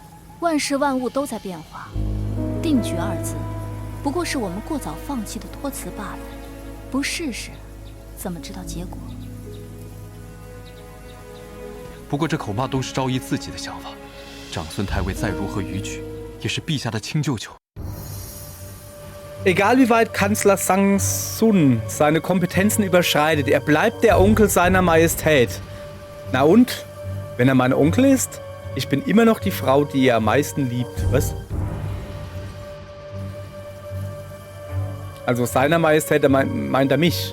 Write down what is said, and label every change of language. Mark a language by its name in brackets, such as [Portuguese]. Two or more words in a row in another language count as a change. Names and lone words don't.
[Chinese] 万事万物都在变化，定局二字，不过是我们过早放弃的托词罢了。不试试，怎么知道结果？不过这恐怕都是昭仪自己的想法，长孙太尉再如何逾矩，也是陛下的亲舅舅。 [German] Egal wie weit Kanzler Sang Sun seine Kompetenzen überschreitet, er bleibt der Onkel seiner Majestät. Na und? Wenn er mein Onkel ist, ich bin immer noch die Frau, die er am meisten liebt. Was? Also seiner Majestät, meint er mich.